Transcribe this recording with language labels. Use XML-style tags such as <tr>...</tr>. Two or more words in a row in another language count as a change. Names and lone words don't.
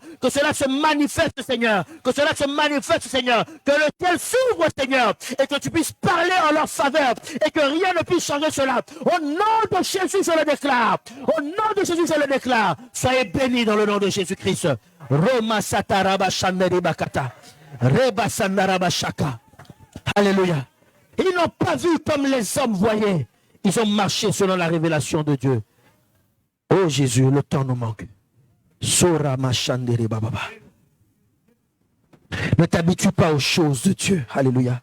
<fr>Que cela se manifeste, Seigneur. Que cela se manifeste, Seigneur. Que le ciel s'ouvre, Seigneur. Et que tu puisses parler en leur faveur. Et que rien ne puisse changer cela. Au nom de Jésus, je le déclare. Au nom de Jésus, je le déclare. Soyez bénis dans le nom de Jésus-Christ. Roma sataraba shanderi bakata. Reba sandaraba shaka. Alléluia. Ils n'ont pas vu comme les hommes voyaient. Ils ont marché selon la révélation de Dieu. Oh Jésus, le temps nous manque. Ne t'habitue pas aux choses de Dieu. Alléluia.</fr>